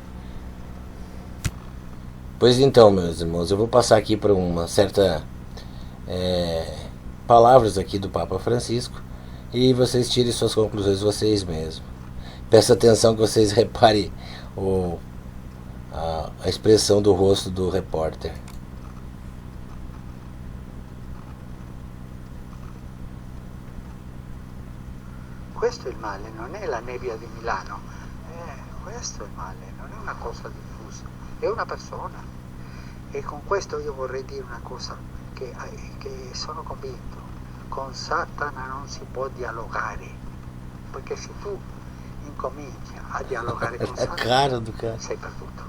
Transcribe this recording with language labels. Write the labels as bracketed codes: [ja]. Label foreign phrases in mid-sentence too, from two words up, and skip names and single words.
[pt] Pois então, meus irmãos, eu vou passar aqui para uma certa palavras aqui do Papa Francisco, e vocês tirem suas conclusões vocês mesmos. Peço atenção que vocês reparem a expressão do rosto do repórter. [it] Questo è il male, non è la nebbia di Milano, questo è il male, non è una cosa diffusa, è una persona. E con questo io vorrei dire una cosa che sono convinto: con Satana non si può dialogare, perché se tu incominci a dialogare con Satana sei perduto.